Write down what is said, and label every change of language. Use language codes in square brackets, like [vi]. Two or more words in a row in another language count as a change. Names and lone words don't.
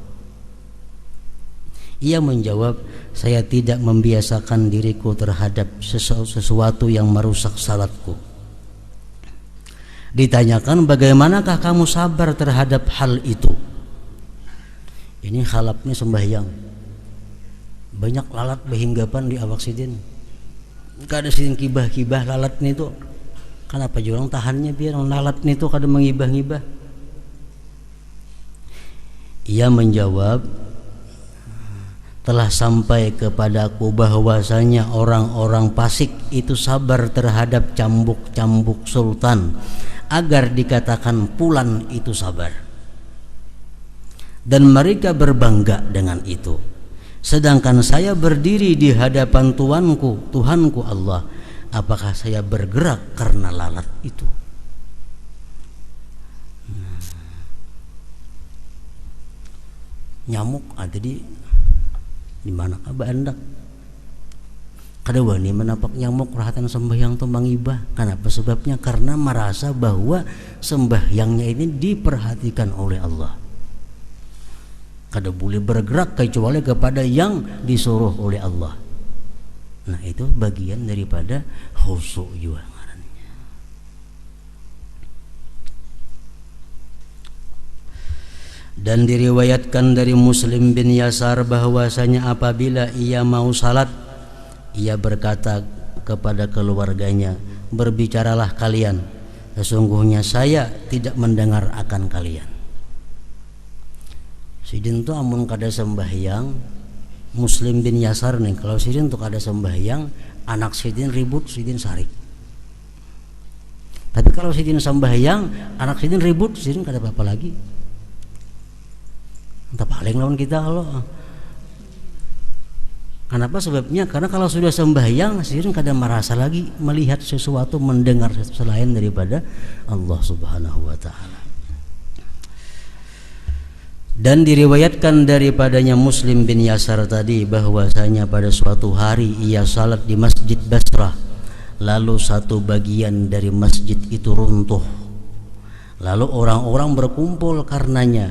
[id] Ia menjawab, saya tidak membiasakan diriku terhadap sesuatu yang merusak salatku. Ditanyakan, bagaimanakah kamu sabar terhadap hal itu? [bjn] Ini Khalaf ini sembahyang, banyak lalat berhinggapan di awak sidin. Kada sidin kibah-kibah lalat nih tuh. Kenapa jurang tahannya biar lalat nih tuh kada mengibah-ngibah? [id] Ia menjawab, telah sampai kepadaku bahwasanya orang-orang fasik itu sabar terhadap cambuk-cambuk sultan agar dikatakan pulan itu sabar, dan mereka berbangga dengan itu. Sedangkan saya berdiri di hadapan Tuhanku Allah, apakah saya bergerak karena lalat itu? Nyamuk ada di mana kah Anda? [bjn] Kada wani menapak nyamuk rahatan sembahyang tu mangibah. [id] Kenapa sebabnya? Karena merasa bahwa sembahyangnya ini diperhatikan oleh Allah. [bjn] Kada boleh bergerak kecuali kepada yang disuruh oleh Allah. [id] Nah itu bagian daripada khusyuk juga. Dan diriwayatkan dari Muslim bin Yasar bahwasanya apabila ia mau salat, ia berkata kepada keluarganya, berbicaralah kalian, sesungguhnya saya tidak mendengar akan kalian. [bjn] Sidin tu amun kada sembahyang, Muslim bin Yasar nih, kalau sidin tu kada sembahyang, anak sidin ribut, sidin sarik. Tapi kalau sidin sembahyang, anak sidin ribut, sidin kada apa-apa lagi. Entah paling lawan kita kalau Kenapa sebabnya? [id] Karena kalau sudah sembahyang sering kadang merasa lagi melihat sesuatu, mendengar sesuatu selain daripada Allah [ar] سبحانه وتعالى. [id] Dan diriwayatkan daripadanya Muslim bin Yasar tadi bahwasanya pada suatu hari ia salat di Masjid Basrah, lalu satu bagian dari masjid itu runtuh, lalu orang-orang berkumpul karenanya.